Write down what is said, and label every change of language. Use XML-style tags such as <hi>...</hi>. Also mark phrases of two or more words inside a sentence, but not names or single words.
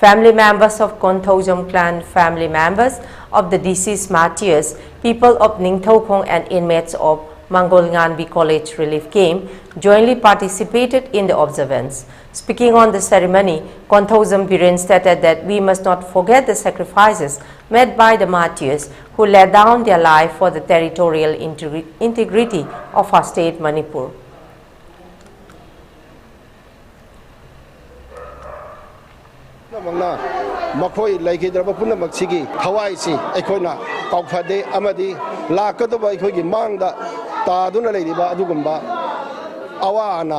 <en>Family members of Konthojam clan, family members of the deceased martyrs, people of Ningthaukhong and inmates of Mangolnganbi College Relief Camp jointly participated in the observance. Speaking on the ceremony, Konthojam Biren stated that we must not forget the sacrifices made by the martyrs who laid down their life for the territorial integrity of our state, Manipur.</en> <mni>Makoi laikidraba punamak sigi thawai si aikoina kaukphade amadi lakadaba aikoi mangda taduna leidiba adugumba awana</mni>